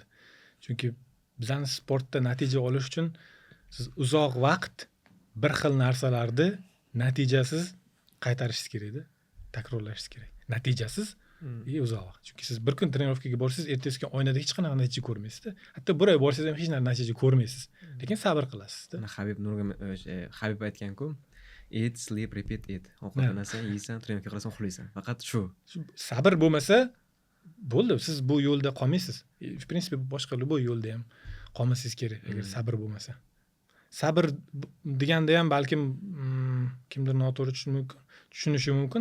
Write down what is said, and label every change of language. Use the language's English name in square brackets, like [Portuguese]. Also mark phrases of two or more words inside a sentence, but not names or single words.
[Uzbek] Chunki bizani sportda natija olish uchun siz uzoq vaqt bir xil narsalarni natijasiz qaytarishingiz kerak-da, takrorlashingiz kerak. Natijasiz uzoq vaqt. Chunki siz bir kun trenirovkaga borsangiz, ertasi kun oynada hech qanaqa natija ko'rmaysiz-da. Hatto bir oy borsangiz ham hech narsa natija ko'rmaysiz. Lekin sabr qilasizda. Habib aytgan-ku, [English] eat, sleep, repeat, eat. [Uzbek] Ovqatlanasan, yeysan, trenirovka qilasan, uxlaysan. Faqat shu. Sabr bo'lmasa, bo'ldi, siz bu yo'lda qolmaysiz. [Russian] В принципе, [Uzbek] boshqa любой yo'lda ham qolmasingiz kerak agar sabr bo'lmasa. Sabr deganda ham balkim kimdir noto'g'ri tushunishi mumkin.